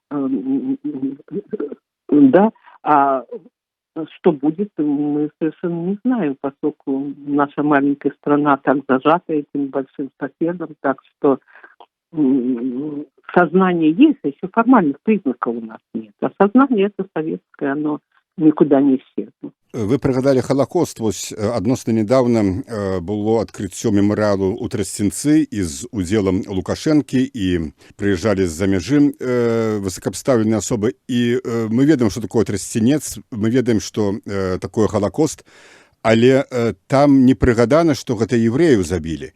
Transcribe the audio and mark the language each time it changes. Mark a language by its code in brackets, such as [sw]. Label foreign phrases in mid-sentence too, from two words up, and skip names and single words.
[ru] да, а что будет, мы совершенно не знаем, поскольку наша маленькая страна так зажата этим большим соседом, так что сознание есть, а еще формальных признаков у нас нет. А сознание это советское, оно никуда не исчезло. [be] Вы прыгадалі Халакост, вось адносна нядаўна было адкрыццё мемарыялу ў Трасцінцы і з удзелам Лукашэнкі, і прыязджалі з-за мяжы высокапстаўленыя асобы, і мы ведаем, што такое Трасцінец, мы ведаем, што такое Халакост, але там не прыгадана, што гэта евреяў забілі.